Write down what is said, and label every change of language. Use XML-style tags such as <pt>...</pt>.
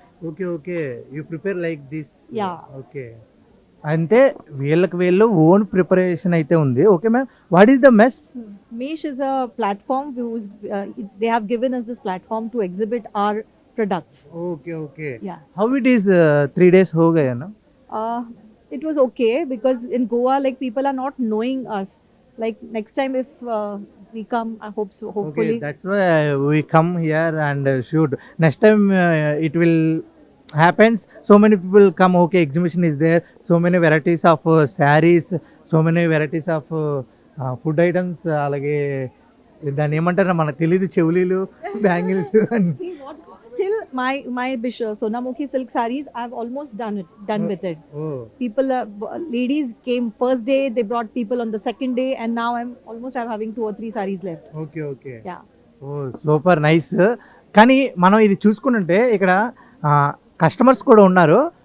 <en>Okay. You prepare like this? Yeah.</en> <te>Okay. అంటే వీళ్ళు own preparation అయితే ఉంది. Okay ma'am.</te> <en>What is the mesh? Mesh is a platform whose they have given us this platform to exhibit our products. Okay. Yeah. How it is 3 days</en> <hi>हो गया ना?</hi> <en>It was okay because in Goa, like people are not knowing us. Like next time if we come, I hope so. Hopefully. Okay, that's why we come here and shoot. Next time it will happens. So many people come. Okay, exhibition is there. So many varieties of sarees. So many varieties of food items.</en> <te>అలాగే దాన్ని ఏమంటారు మనకు తెలియదు, చెవులీలు, bangles.</te> <en>Still, my Sonamukhi silk sarees, I've almost done with it. People, ladies came first day. They brought people on the second day, and now I'm having 2 or 3 sarees left. Okay. Yeah. Super nice.</en> <te>కానీ మనం ఇది చూసుకుంటుంటే ఇక్కడ customers కూడా ఉన్నారు.</te>